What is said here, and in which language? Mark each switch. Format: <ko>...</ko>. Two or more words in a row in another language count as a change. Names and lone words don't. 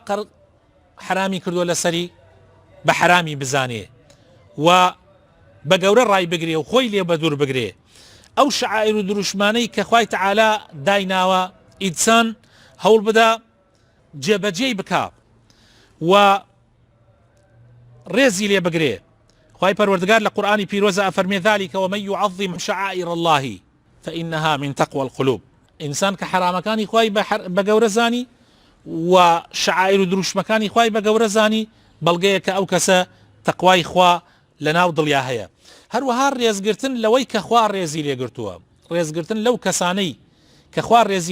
<ckb>حرامی کردووە لەسەری بە حرامی بزانێ و بە گەورە ڕای بگرێ و خۆی لێ بە دوور بگرێ ئەو شعائر و دروشمانەی کە خوای تەعالا دایناوە ئینسان هەوڵ بدا جێبەجێی بکا و ڕێزی لێ بگرێ خوای پەروەردگار لە قورئانی پیرۆزە ئەفەرمێ</ckb> <ar>ذلك ومن يعظم شعائر الله فإنها من تقوى القلوب</ar> <ckb>ئینسان کە حرامەکانی خوای بە گەورە زانی و شعائر و دروشمەکانی خوای بە گەورە زانی بەڵگەیە کە ئەو کەسە تەقوای خوا لە ناو دڵیا هەیە هەروەها ڕێزگرتن لەوەی کە خوا ڕێزی لێگرتووە ڕێزگرتن لەو کەسانەی کە خوا ڕێزی</ckb>